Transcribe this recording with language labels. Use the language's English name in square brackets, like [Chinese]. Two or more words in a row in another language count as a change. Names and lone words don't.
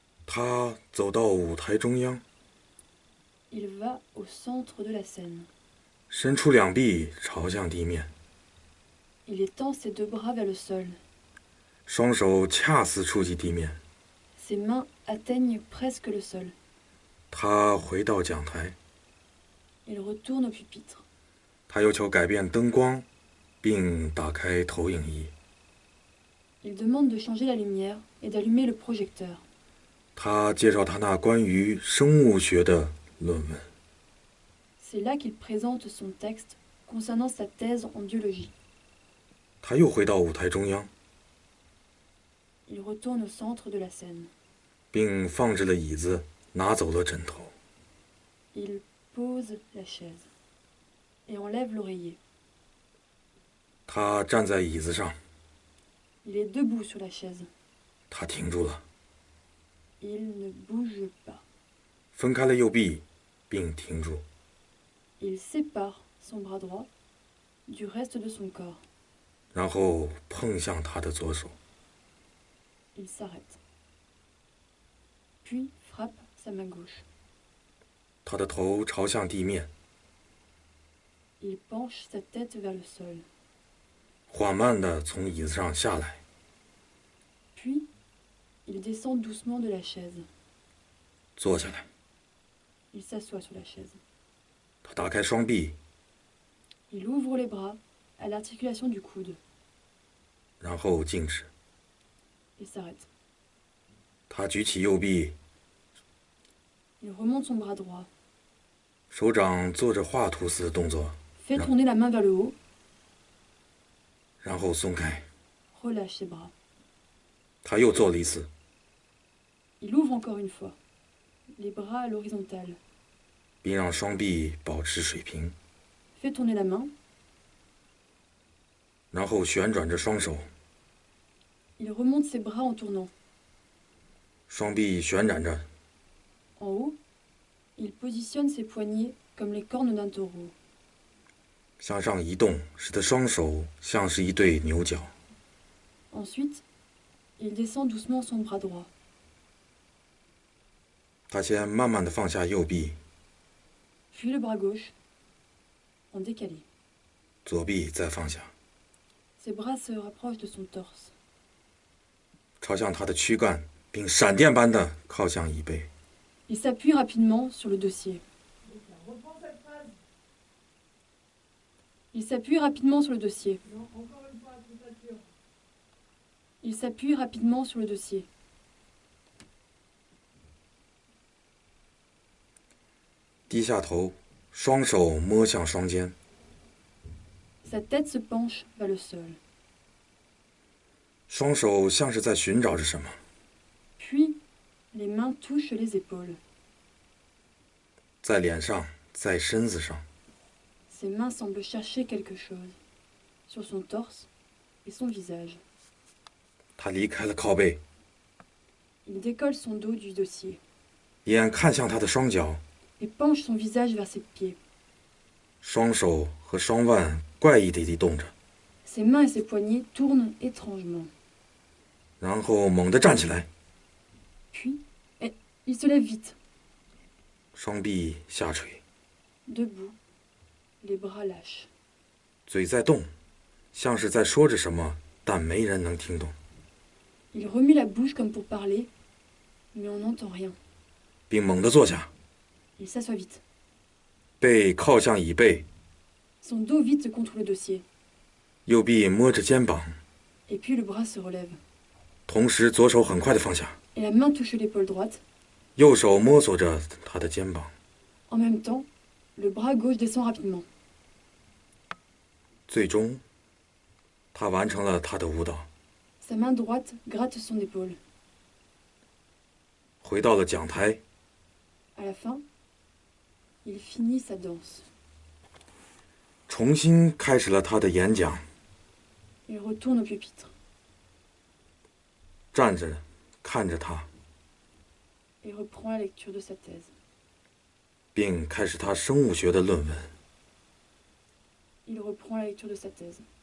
[Chinese] 他走到舞台中央， [French] Il va au centre de la scène. [Chinese] 伸出两臂朝向地面， [French] Il étend ses deux bras vers le sol. [Chinese] 双手恰似触及地面。 [French] Ses mains atteignent presque le sol. [Chinese] 他回到讲台， [French] Il retourne au pupitre. [Chinese] 他要求改变灯光，并打开投影仪。 [French] Il demande de changer la lumière et d'allumer le projecteur. [Chinese] 他介绍他那关于生物学的论文。 [French] C'est là qu'il présente son texte concernant sa thèse en biologie. [Chinese] 他又回到舞台中央， [French] Il retourne au centre de la scène. [Chinese] 并放置了椅子，拿走了枕头。 [French] Il pose la chaise et enlève l'oreiller. [Chinese] 他站在椅子上， [French] Il est debout sur la chaise. [Chinese] 他停住了， [French] Il ne bouge pas. [Chinese] 分开了右臂，并停住。 [French] Il sépare son bras droit du reste de son corps. [Chinese] 然后碰向他的左手， [French] Il s'arrête. Puis frappe sa main gauche. [Chinese] 他的头朝向地面， [French] Il penche sa tête vers le sol. [Chinese] 缓慢地从椅子上下来， [French] Puis, il descend doucement de la chaise. [Chinese] 坐下来。 [French] Il s'assoit sur la chaise. [Chinese] 他打开双臂， [French] Il ouvre les bras à l'articulation du coude. [Chinese] 然后静止。 [French] Il s'arrête. [Chinese] 他举起右臂， [French] Il remonte son bras droit, [Chinese] 手掌做着画图似的动作， [French] fait tourner la main vers le haut, [Chinese] 然后松开。 [French] relâche ses bras. [Chinese] 他又做了一次， [French] Il ouvre encore une fois, les bras à l'horizontale, [Chinese] 并让双臂保持水平， [French] fait tourner la main, [Chinese] 然后旋转着双手， [French] il remonte ses bras en tournant. [Chinese] 双臂旋转着， [French] En haut, il positionne ses poignets comme les cornes d'un taureau. [Chinese] 向上移动，使得双手像是一对牛角。 [French] Ensuite, il descend doucement son bras droit. [Chinese] 他先慢慢地放下右臂， [French] Puis le bras gauche, en décalé. [Chinese] 左臂再放下， [French] Ses bras se rapprochent de son torse. [Chinese] 朝向他的躯干，并闪电般地靠向椅背。 [French] Il s'appuie rapidement sur le dossier. Il s'appuie rapidement sur le dossier. Il s'appuie rapidement sur le dossier. [Chinese] 低下头，双手摸向双肩， [French] Sa tête se penche vers le sol. [Chinese] 双手像是在寻找着什么。 [French] Puis, les mains touchent les épaules. [Chinese] 在脸上，在身子上， [French] Ses mains semblent chercher quelque chose. Sur son torse et son visage. [Chinese] 他离开了靠背， [French] Il décolle son dos du dossier [Chinese] 眼看向他的双脚， [French] et penche son visage vers ses pieds. [Chinese] 双手和双腕怪异地移动着， [French] Ses mains et ses poignets tournent étrangement. [Chinese] 然后猛地站起来， [French] Puis, il se lève vite, [Chinese] 双臂下垂， [French] debout, les bras lâches. [Chinese] 嘴在动，像是在说着什么，但没人能听懂。 [French] Il remue la bouche comme pour parler, mais on n'entend rien. [Chinese] 并猛地坐下， [French] Il s'assoit vite. [Chinese] 背靠向椅背， [French] Son dos vite contre le dossier. [Chinese] 右臂摸着肩膀， [French] Et puis le bras se relève. [Chinese] 同时左手很快地放下， [French] Et la main touche l'épaule droite. [Chinese] 右手摸索着他的肩膀。 [French] En même temps, le bras gauche descend rapidement. [Chinese] 最终，他完成了他的舞蹈， [French] Sa main droite gratte son épaule. [Chinese] 回到了讲台， [French] À la fin, il finit sa danse. [Chinese] 重新开始了他的演讲。 [French] Il retourne au pupitre [Chinese] 站着看着他， [French] et reprend la lecture de sa thèse. [Chinese] 并开始他生物学的论文。 [French] Il reprend la lecture de sa thèse.